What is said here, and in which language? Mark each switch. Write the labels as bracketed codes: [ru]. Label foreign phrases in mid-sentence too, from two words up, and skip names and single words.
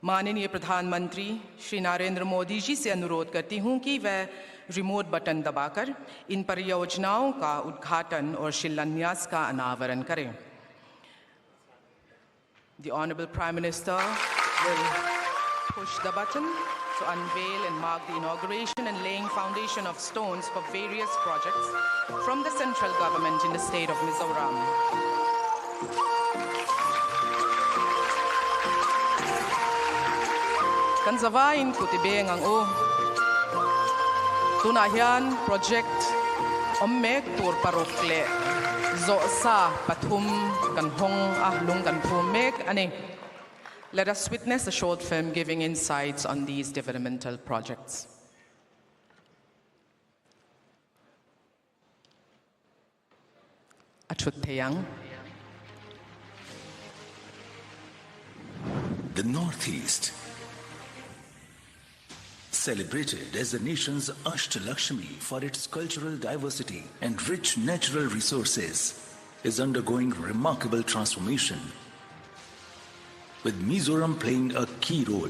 [hi] माननीय प्रधानमंत्री श्री नरेंद्र मोदी जी से अनुरोध करती हूं कि वह रिमोट बटन दबाकर इन परियोजनाओं का उद्घाटन और शिलान्यास का अनावरण करें। [en] The Honorable Prime Minister will push the button to unveil and mark the inauguration and laying foundation of stones for various projects from the central government in the state of Mizoram. [lus] Kan zawain kutibeng ang tunahian project ommek tur parokle zo sa pathum kan hong ahlung kan pumek ani. [en] Let us witness a short film giving insights on these developmental projects. [lus] Achutheyang. [en] The Northeast, celebrated as the nation's Ashtalakshmi for its cultural diversity and rich natural resources, is undergoing remarkable transformation, with Mizoram playing a key role.